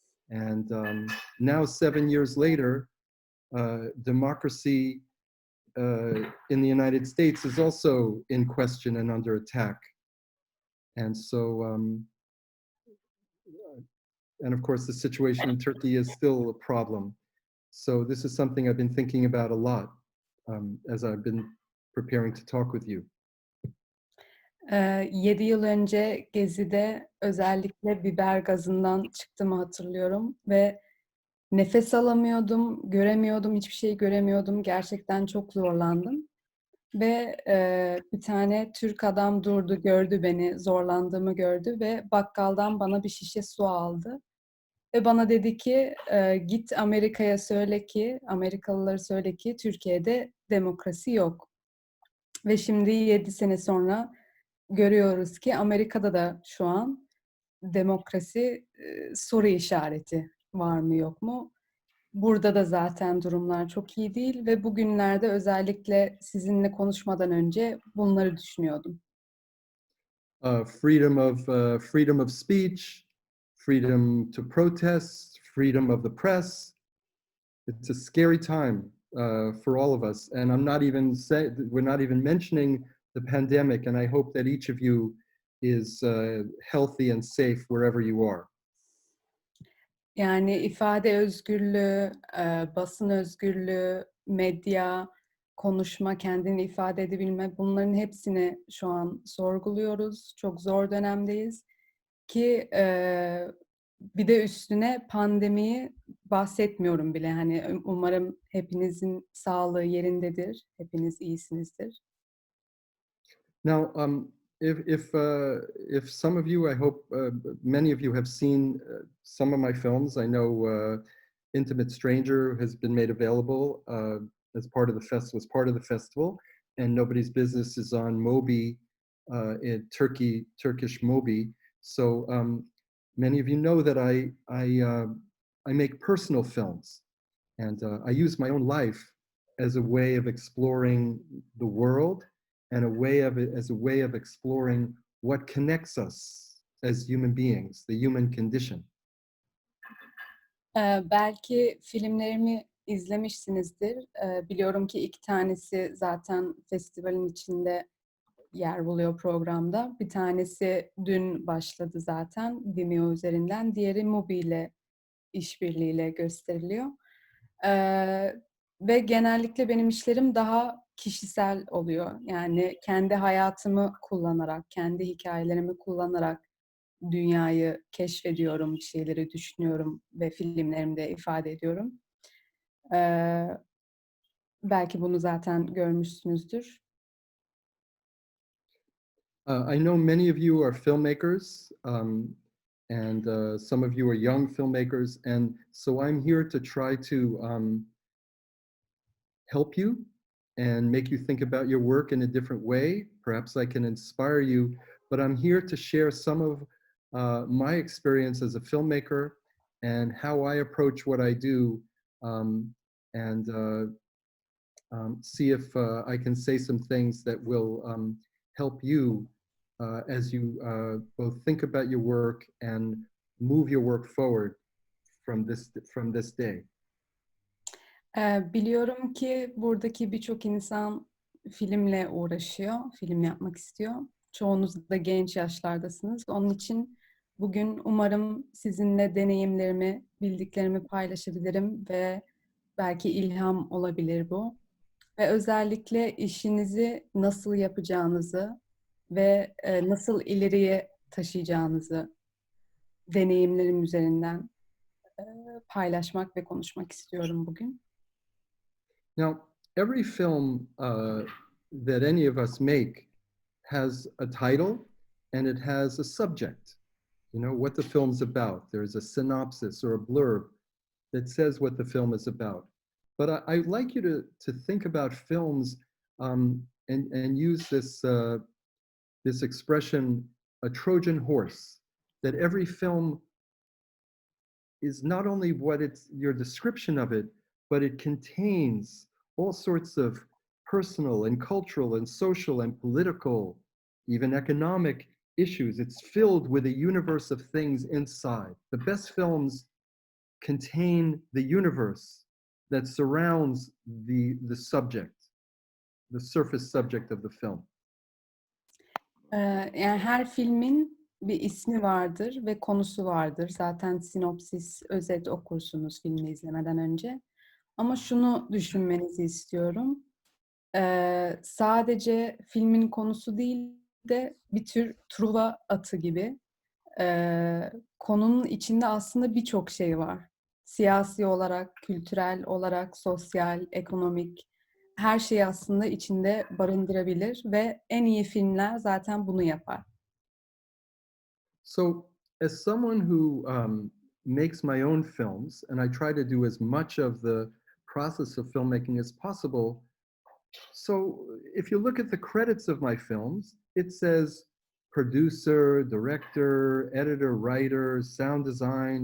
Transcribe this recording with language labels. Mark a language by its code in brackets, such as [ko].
[en] And now 7 years later, democracy in the United States is also in question and under attack. And so, and of course, the situation in Turkey is still a problem. So this is something I've been thinking about a lot as I've been preparing to talk with you. [tr] 7 yıl önce Gezi'de özellikle biber gazından çıktığımı hatırlıyorum ve nefes alamıyordum, göremiyordum, hiçbir şey göremiyordum. Gerçekten çok zorlandım. Ve bir tane Türk adam durdu, gördü beni, zorlandığımı gördü ve bakkaldan bana bir şişe su aldı. Ve bana dedi ki, git Amerika'ya söyle ki, Amerikalılara söyle ki Türkiye'de demokrasi yok. Ve şimdi 7 sene sonra görüyoruz ki Amerika'da da şu an demokrasi soru işareti var mı yok mu? Burada da zaten durumlar çok iyi değil ve bugünlerde özellikle sizinle konuşmadan önce bunları düşünüyordum. [en] Freedom of speech, freedom to protest, freedom of the press. It's a scary time for all of us, and we're not even mentioning the pandemic. And I hope that each of you is healthy and safe wherever you are. [tr] Yani ifade özgürlüğü, basın özgürlüğü, medya, konuşma, kendini ifade edebilme, bunların hepsini şu an sorguluyoruz. Çok zor dönemdeyiz ki bir de üstüne pandemiyi bahsetmiyorum bile. Hani umarım hepinizin sağlığı yerindedir, hepiniz iyisinizdir. [en] Now, if some of you, I hope many of you have seen some of my films. I know Intimate Stranger has been made available as part of the festival. Was part of the festival, and Nobody's Business is on Mobi, in Turkish Mobi. So many of you know that I make personal films, and I use my own life as a way of exploring the world and as a way of exploring what connects us as human beings, the human condition. [tr] Belki filmlerimi izlemişsinizdir. Biliyorum ki 2 tanesi zaten festivalin içinde yer buluyor programda. Bir tanesi dün başladı zaten Vimeo üzerinden. Diğeri Mubi ile işbirliğiyle gösteriliyor. Ve genellikle benim işlerim daha kişisel oluyor. Yani kendi hayatımı kullanarak, kendi hikayelerimi kullanarak dünyayı keşfediyorum, bir şeyleri düşünüyorum ve filmlerimde ifade ediyorum. Belki bunu zaten görmüşsünüzdür. [en] I know many of you are filmmakers, and some of you are young filmmakers, and so I'm here to try to help you and make you think about your work in a different way. Perhaps I can inspire you, but I'm here to share some of my experience as a filmmaker and how I approach what I do, and see if I can say some things that will help you as you both think about your work and move your work forward from this day. [tr] Biliyorum ki buradaki birçok insan filmle uğraşıyor, film yapmak istiyor. Çoğunuz da genç yaşlardasınız. Onun için bugün umarım sizinle deneyimlerimi, bildiklerimi paylaşabilirim ve belki ilham olabilir bu. Ve özellikle işinizi nasıl yapacağınızı ve nasıl ileriye taşıyacağınızı deneyimlerim üzerinden paylaşmak ve konuşmak istiyorum bugün. [en] Now, every film that any of us make has a title and it has a subject, you know, what the film's about. There's a synopsis or a blurb that says what the film is about. But I'd like you to think about films and use this expression, a Trojan horse, that every film is not only your description of it, but it contains all sorts of personal and cultural and social and political, even economic issues. It's filled with a universe of things inside. The best films contain the universe that surrounds the subject, the surface subject of the film. [tr] Yani her filmin bir ismi vardır ve konusu vardır. Zaten sinopsis, özet okursunuz filmi izlemeden önce. Ama şunu düşünmenizi istiyorum. Sadece filmin konusu değil de bir tür Truva atı gibi. Konunun içinde aslında birçok şey var. Siyasi olarak, kültürel olarak, sosyal, ekonomik, her şeyi aslında içinde barındırabilir ve en iyi filmler zaten bunu yapar. [en] So, as someone who makes my own films, and I try to do as much of the process of filmmaking as possible, so if you look at the credits of my films, it says producer, director, editor, writer, sound design.